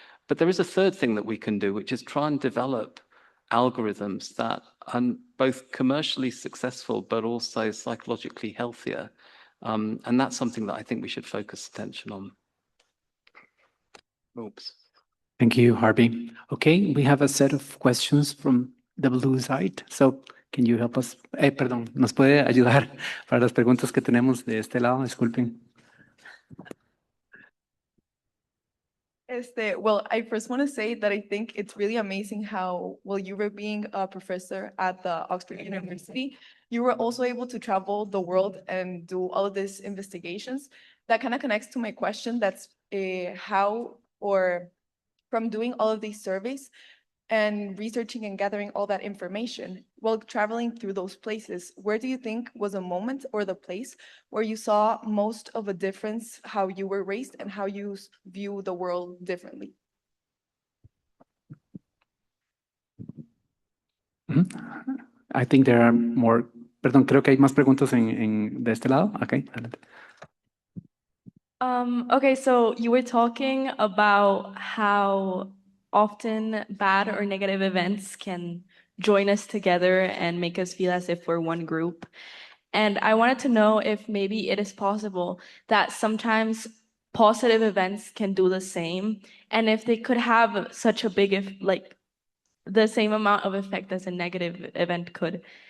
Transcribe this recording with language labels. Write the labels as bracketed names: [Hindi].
[English] But there is a third thing that we can do, which is try and develop algorithms that are both commercially successful, but also psychologically healthier. And that's something that I think we should focus attention on. Oops. Thank you, Harvey. Okay, we have a set of questions from the blue side. So, can you help us? [Spanish] Perdón, ¿nos puede ayudar para las preguntas que tenemos de este lado? Disculpen. [English] Well, I first want to say that I think it's really amazing how, while you were being a professor at the Oxford University, you were also able to travel the world and do all of these investigations. That kind of connects to my question. That's how, or from doing all of these surveys and researching and gathering all that information, while traveling through those places, where do you think was a moment or the place where you saw most of a difference, how you were raised and how you view the world differently? I think there are more. [Spanish] Perdón, creo que hay más preguntas de este lado. [English] Okay. Okay, so you were talking about how often bad or negative events can join us together and make us feel as if we're one group. And I wanted to know if maybe it is possible that sometimes positive events can do the same, and if they could have such a big, like, the same amount of effect as a negative event could.